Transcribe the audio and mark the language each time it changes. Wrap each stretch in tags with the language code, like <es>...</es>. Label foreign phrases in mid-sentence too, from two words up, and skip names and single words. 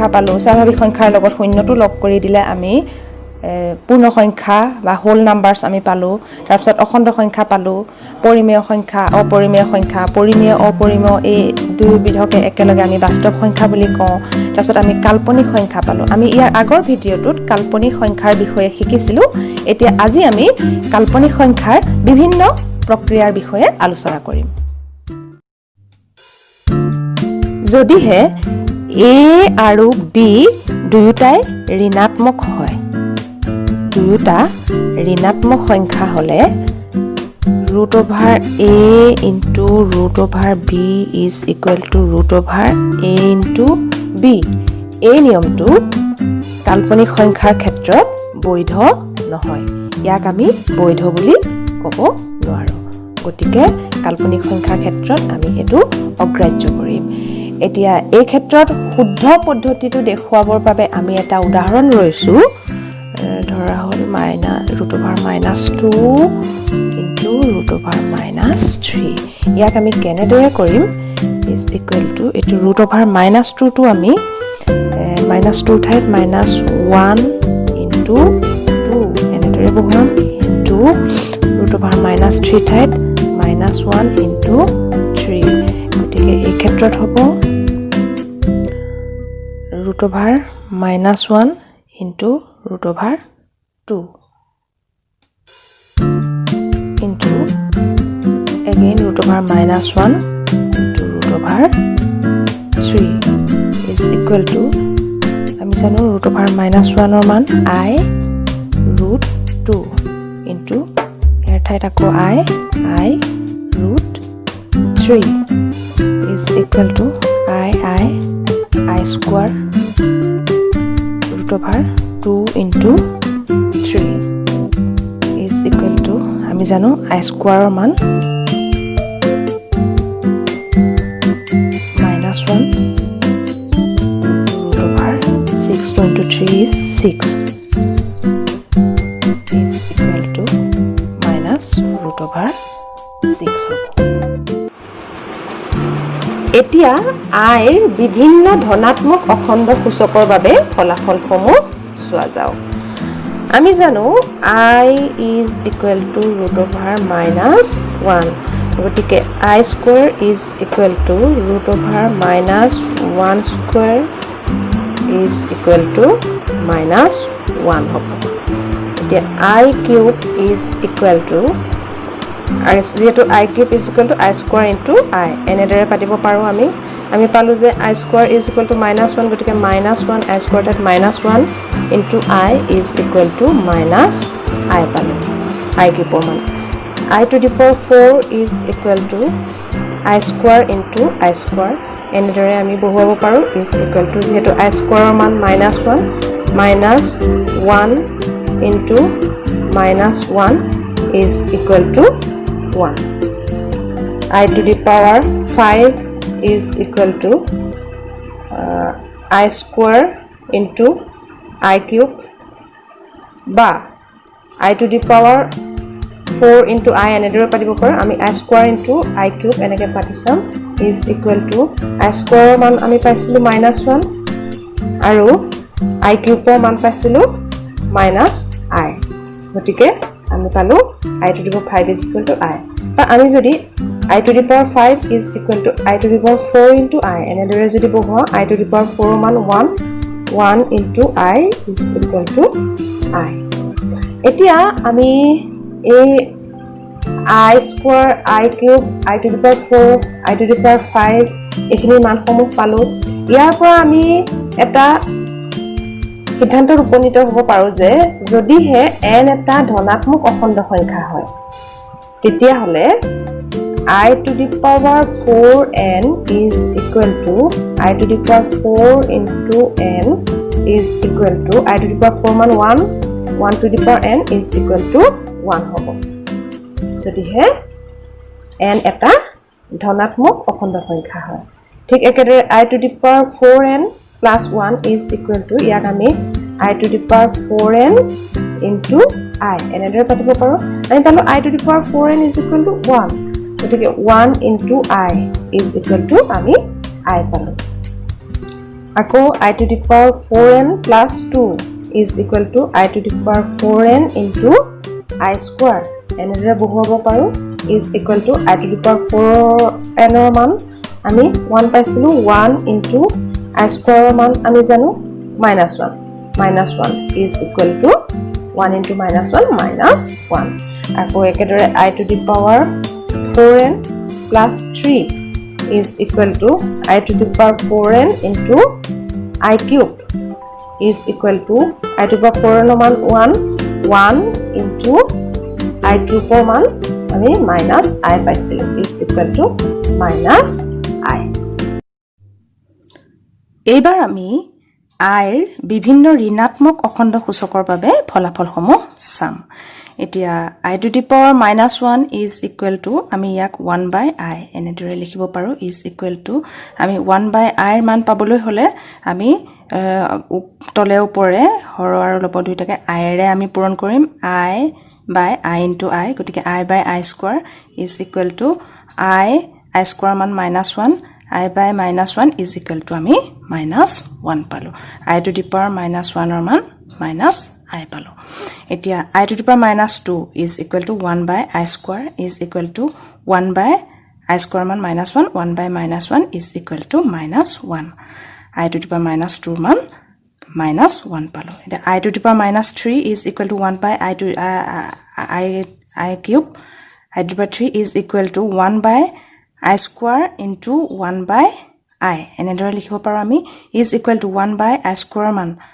<as>পালো স্বাভাৱিক সংখ্যাৰ লগত শূন্যটো লগ কৰি দিলে আমি পূৰ্ণ সংখ্যা বা</as> <en>whole numbers</en> <as>আমি পালো তাৰ পিছত অখণ্ড সংখ্যা পালো পৰিমেয় সংখ্যা অপৰিমেয় সংখ্যা পৰিমেয় অপৰিমেয় এই দুই বিধকে একেলগে আমি বাস্তৱ সংখ্যা বুলি কওঁ তাৰ পিছত আমি কাল্পনিক সংখ্যা পালো আমি ইয়াৰ আগৰ ভিডিঅ'টোত কাল্পনিক সংখ্যাৰ বিষয়ে শিকিছিলো এতিয়া আজি আমি কাল্পনিক সংখ্যাৰ বিভিন্ন প্ৰক্ৰিয়াৰ বিষয়ে আলোচনা কৰিম যদিহে a আৰু b দুয়োটাই ঋণাত্মক হয় দুয়োটা ঋণাত্মক সংখ্যা হলে</as> <en>root over a into root over b is equal to root over a into b</en> <as>এই নিয়মটো কাল্পনিক সংখ্যাৰ ক্ষেত্ৰত বৈধ নহয় ইয়াক আমি বৈধ বুলি ক'ব নোৱাৰো গতিকে কাল্পনিক সংখ্যাৰ ক্ষেত্ৰত আমি এটো অগ্ৰাহ্য কৰিম এতিয়া এই ক্ষেত্ৰত শুদ্ধ পদ্ধতিটো দেখুৱাবৰ বাবে আমি এটা উদাহৰণ লৈছো ধৰা হল root</as> <en>over minus 2 into root over minus 3</en> <as>ইয়াক আমি কেনেদৰে কৰিম</as> <en>is equal to এটো root over minus 2</en> <as>টো আমি</as> <en>minus 2 ঠাইত minus 1 into 2</en> <as>এনেদৰে বহুৱাম</as> <en>into root over minus 3 ঠাইত minus 1 into 3</en> <as>গতিকে এই ক্ষেত্ৰত হ'ব</as> <en>root over minus 1 into root over 2 into again root over minus 1 into root over 3 is equal to</en> <as>আমি জানো</as> <en>root over minus 1 or মান I root 2 into</en> <as>ইয়াৰ ঠাইত আকৌ</as> <en>I root 3 is equal to I square root over 2 into 3 is equal to</en> <as>আমি জানো</as> <en>I square or মান minus 1 root over 6 into 3 is 6 is equal to minus root over 6</en> <as>হ'ব এতিয়া আইৰ বিভিন্ন ধনাত্মক অখণ্ড সূচকৰ বাবে ফলাফলসমূহ চোৱা যাওক আমি জানো</as> <en>I is equal to root over minus 1 গতিকে I square is equal to root over minus 1 square is equal to minus 1</en> <as>হ'ব এতিয়া</as> <en>I cube is equal to আৰু যেহেতু I cube is equal to I square into I</en> <as>এনেদৰে পাতিব পাৰো আমি পালো যে</as> <en>I square is equal to -1 গতিকে -1 I square that -1 into I is equal to -I পালো I cube মান I to the power 4 is equal to I square into I square</en> <as>এনেদৰে আমি বহুৱাব পাৰো</as> <en>is equal to যেহেতু I square মান -1 -1 into -1 is equal to 1 I to the power 5 is equal to I square into I cube বা I to the power 4 into I</en> <as>এনেদৰে পাতিব পাৰো আমি</as> <en>I square into I cube</en> <as>এনেকে পাতি চাম</as> <en>is equal to I square</en> <as>মান আমি পাইছিলো</as> <en>-1 আৰু I cube</en> <as>মান পাইছিলো</as> <en>-I</en> <as>গতিকে আমি পালো</as> <en>I to the power 5 is equal to I</en> <as>বা আমি যদি</as> <en>I to the power 5 is equal to I to the power 4 into I</en> <as>এনেদৰে যদি বহুৱা</as> <en>I to the power 4 মান 1 into I is equal to I</en> <as>এতিয়া আমি এই</as> <en>I square I cube I to the power 4 I to the power 5</en> <as>এখিনি মানসমূহ পালো ইয়াৰ পৰা আমি এটা সিদ্ধান্তত উপনীত হ'ব পাৰো যে যদিহে n এটা ধনাত্মক অখণ্ড সংখ্যা হয় তেতিয়া হলে</as> <en>I to the power 4n is equal to I to the power 4 into n is equal to I to the power 4 মান 1 to the power n is equal to 1</en> <as>হ'ব যদিহে n এটা ধনাত্মক অখণ্ড সংখ্যা হয় ঠিক একেদৰে</as> <en>I to the power 4n plus 1 is equal to</en> <as>ইয়াক আমি</as> <en>I to the power 4n into I</en> <as>এনেদৰে পাতিব পাৰো আমি পালো</as> <en>I to the power 4n is equal to 1 গতিকে 1 into I is equal to</en> <as>আমি I পালো আকৌ</as> <en>I to the power 4n plus 2 is equal to I to the power 4n into I square</en> <as>এনেদৰে বহুৱাব পাৰো</as> <en>is equal to I to the power 4n</en> <as>ৰ মান আমি 1 পাইছিলো</as> <en>1 into I square</en> <as>মান আমি জানো</as> <en>-1 is equal to 1 into -1 -1</en> <as>আকৌ একেদৰে</as> <en>I to the power 4n plus 3 is equal to I to the power 4n into I cube is equal to I to the power 4n মান 1 into I cube</en> <as>মান আমি -I পাইছিলো</as> <en>is equal to -I</en> <as>এইবাৰ আমি I ৰ বিভিন্ন ঋণাত্মক অখণ্ড সূচকৰ বাবে ফলাফলসমূহ চাম এতিয়া</as> <en>I to the power -1 is equal to</en> <as>আমি ইয়াক 1/I এনেদৰে লিখিব পাৰো</as> <en>is equal to</en> <as>আমি 1/I ৰ মান পাবলৈ হলে আমি তলে ওপৰে হৰ আৰু লব দুইটাকে I ৰে আমি পূৰণ কৰিম</as> <en>I into I</en> <as>গতিকে</as> <en>I/I square is equal to I square</en> <as>মান -1 I/-1</as> <en>is equal to</en> <as>আমি -1 পালো</as> <en>I to the power -1</en> <as>ৰ মান -I পালো এতিয়া</as> <en>I to the power -2 is equal to 1/I square is equal to 1/I square মান -1 1/-1 is equal to -1 I to the power -2</en> <as>মান -1 পালো এতিয়া</as> <en>I to the power -3 is equal to 1/I to I cube I to the power 3 is equal to 1/I square into 1/I</en> <as>এনেদৰে লিখিব পাৰো আমি</as> <en>is equal to 1/I square মান</en>